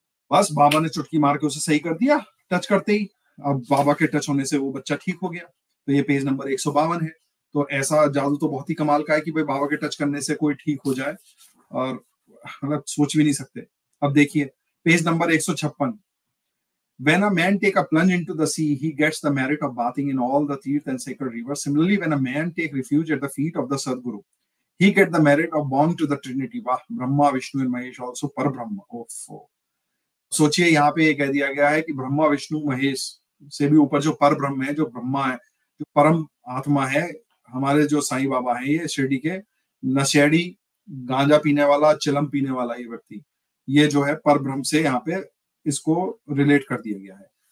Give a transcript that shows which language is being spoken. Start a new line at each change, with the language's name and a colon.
Hindi: बस बाबा ने चुटकी मार के उसे सही कर दिया टच करते ही। अब बाबा के टच होने से वो बच्चा ठीक हो गया। तो ये पेज नंबर 152 है। तो ऐसा जादू तो बहुत ही कमाल का है कि भाई बाबा के टच करने से कोई ठीक हो जाए, और मतलब सोच भी नहीं सकते। अब देखिए page number 156।
English: When a man take a plunge into the sea, he gets the merit of bathing in all the tirth and sacred rivers. Similarly, when a man take refuge at the feet of the Sadguru, he get the merit of bowing to the Trinity. Wah, Brahma, Vishnu and Mahesh, also Parabrahma. Oh.
Hindi: सोचिए यहाँ पे ये कह दिया गया है कि ब्रह्मा विष्णु महेश से भी ऊपर जो पर ब्रह्म है, जो ब्रह्मा है, जो परम आत्मा है, हमारे जो साईं बाबा हैं, ये शिरडी के नशेड़ी गांजा पीने वाला, चिलम पीने वाला ये व्यक्ति, ये जो है पर ब्रह्म से यहाँ पे इसको रिलेट कर दिया गया है।